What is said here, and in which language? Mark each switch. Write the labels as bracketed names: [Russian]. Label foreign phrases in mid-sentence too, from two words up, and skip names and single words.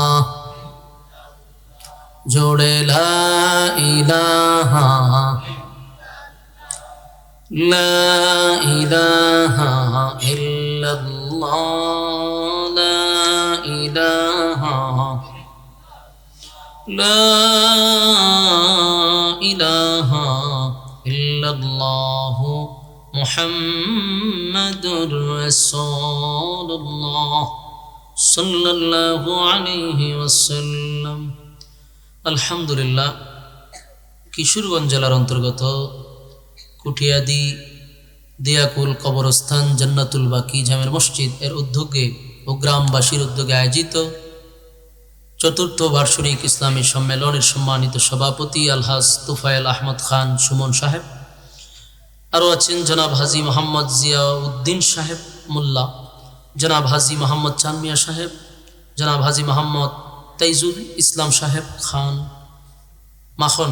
[Arabic] جوڑے لا الہ لا الہ الا اللہ لا الہ لا الہ الا اللہ محمد رسول اللہ صلی اللہ علیہ وسلم [Bangla] আলহামদুলিল্লাহ কিশোরগঞ্জ জেলার অন্তর্গত কুঠিয়াদি দিয়াকুল কবরস্থান জান্নাতুল বাকি জামের মসজিদ এর উদ্যোগে ও গ্রামবাসীর উদ্যোগে আয়োজিত চতুর্থ বার্ষিক ইসলামী সম্মেলনের সম্মানিত সভাপতি আলহাজ তুফাইল আহমদ খান সুমন সাহেব, আরও আছেন জনাব হাজী মোহাম্মদ জিয়াউদ্দিন সাহেব মোল্লা, জনাব হাজী মোহাম্মদ চানমিয়া সাহেব, জনাব হাজী মোহাম্মদ তাইজুল ইসলাম সাহেব খান মাখন।